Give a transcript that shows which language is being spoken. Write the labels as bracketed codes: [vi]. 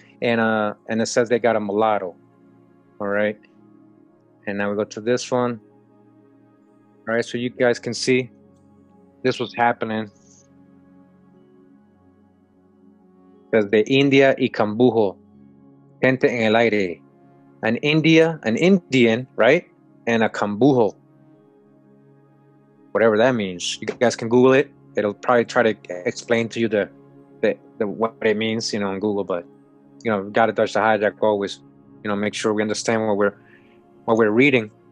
[en] And it says they got a mulatto. All right. And now we go to this one. All right, so you guys can see this was happening. It says [es] de India y Cambujo, gente en el aire. [en] An Indian, right? And a Cambujo. Whatever that means. You guys can Google it. It'll probably try to explain to you the what it means, on Google. But gotta touch the hijack always. Make sure we understand what we're reading.